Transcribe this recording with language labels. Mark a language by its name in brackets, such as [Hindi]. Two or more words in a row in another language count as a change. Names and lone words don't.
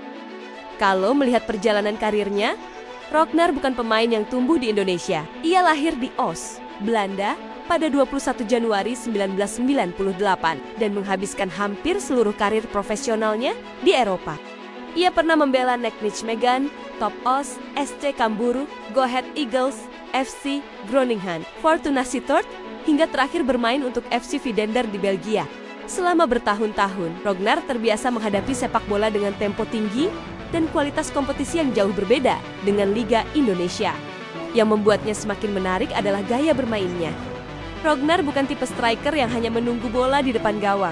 [Indonesian] Kalau melihat perjalanan karirnya, Roknar bukan pemain yang tumbuh di Indonesia. Ia lahir di Oss, Belanda, pada 21 Januari 1998 dan menghabiskan hampir seluruh karir profesionalnya di Eropa. Ia pernah membela NEC Nijmegen, Top Os, SC Cambuur, Go Ahead Eagles, FC Groningen, Fortuna Sittard, hingga terakhir bermain untuk FC Vidender di Belgia. Selama bertahun-tahun, Roknar terbiasa menghadapi sepak bola dengan tempo tinggi dan kualitas kompetisi yang jauh berbeda dengan Liga Indonesia. Yang membuatnya semakin menarik adalah gaya bermainnya. Roknar bukan tipe striker yang hanya menunggu bola di depan gawang.